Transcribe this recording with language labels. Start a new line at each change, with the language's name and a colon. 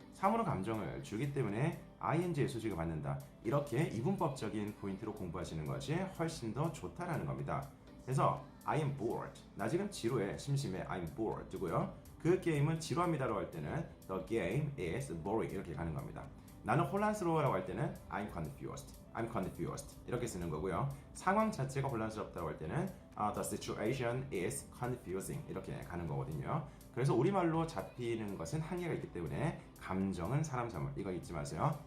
Korean: 사물은 감정을 주기 때문에 ing의 수식을 받는다. 이렇게 이분법적인 포인트로 공부하시는 것이 훨씬 더 좋다라는 겁니다.
English: 그래서 I am bored.
Korean: 나 지금 지루해, 심심해.
English: I'm bored
Korean: 뜨고요. 그 게임은 지루합니다라고 할 때는
English: The game is boring
Korean: 이렇게 가는 겁니다. 나는 혼란스러워라고 할 때는
English: I'm confused
Korean: 이렇게 쓰는 거고요. 상황 자체가 혼란스럽다고 할 때는
English: The situation is confusing
Korean: 이렇게 가는 거거든요. 그래서 우리말로 잡히는 것은 한계가 있기 때문에 감정은 사람 사물 이거 잊지 마세요.